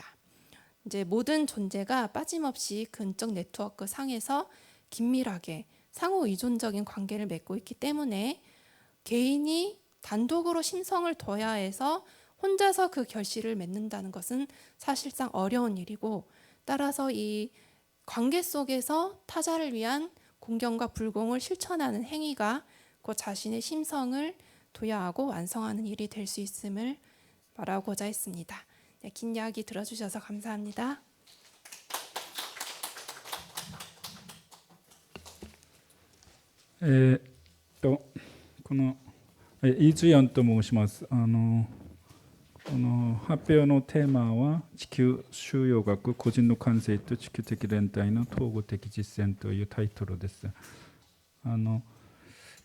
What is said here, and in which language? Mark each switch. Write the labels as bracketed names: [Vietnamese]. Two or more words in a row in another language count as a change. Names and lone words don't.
[Korean] 이제 모든 존재가 빠짐없이 근적 네트워크 상에서 긴밀하게 상호 의존적인 관계를 맺고 있기 때문에 개인이 단독으로 심성을 둬야 해서 혼자서 그 결실을 맺는다는 것은 사실상 어려운 일이고 따라서 이 관계 속에서 타자를 위한 공경과 불공을 실천하는 행위가 그 자신의 심성을 도야하고 완성하는 일이 될 수 있음을 말하고자 했습니다. 네, 긴 이야기 들어주셔서 감사합니다. [Japanese] このイ・ズヨンと申します。この発表のテーマは地球収容学個人の感性と地球的連帯の統合的実践というタイトルです。